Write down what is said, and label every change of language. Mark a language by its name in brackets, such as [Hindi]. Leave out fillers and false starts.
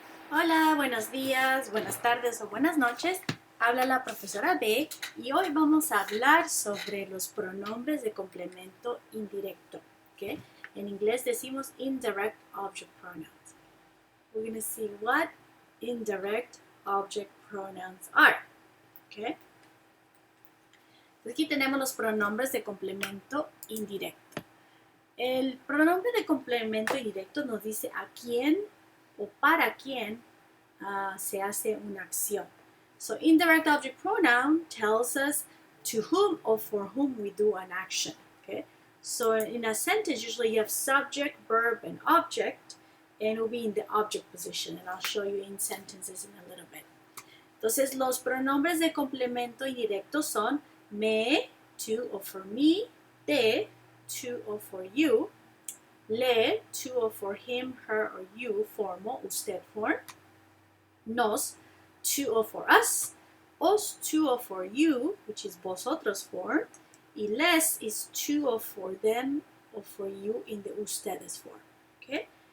[Spanish] Hola, buenos días, buenas tardes o buenas noches. Habla la profesora B y hoy vamos a hablar sobre los pronombres de complemento indirecto. ¿Okay? En inglés decimos [English] indirect object pronouns. We're going to see what indirect object pronouns are. ¿Okay? [Spanish] Aquí tenemos los pronombres de complemento indirecto. El pronombre de complemento indirecto nos dice a quién o para quién se hace una acción. [English] So indirect object pronoun tells us to whom or for whom we do an action. Okay? So in a sentence, usually you have subject, verb, and object, and it will be in the object position. And I'll show you in sentences in a little bit. [Spanish] Entonces, los pronombres de complemento indirecto son [English] me, to or for me, te, to or for you, le, to or for him, her, or you, formal, usted form, nos, to or for us, os, to or for you, which is vosotros form, y les is to or for them or for you in the ustedes form. Okay?